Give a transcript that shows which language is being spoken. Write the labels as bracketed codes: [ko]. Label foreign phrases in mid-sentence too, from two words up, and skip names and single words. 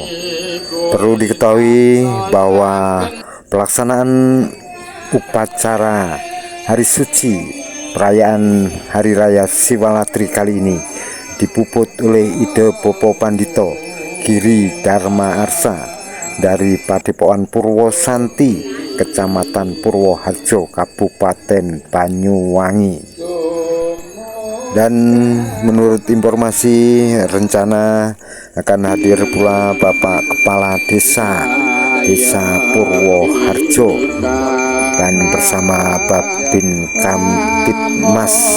[id] Perlu diketahui bahwa pelaksanaan upacara Hari Suci perayaan Hari Raya Siwalatri kali ini dipuput oleh Ide Popo Pandito Giri Dharma Arsa dari Padepokan Purwosanti, Kecamatan Purwoharjo, Kabupaten Banyuwangi. Dan menurut informasi rencana akan hadir pula Bapak Kepala Desa Purwoharjo dan bersama Babin Kamtibmas.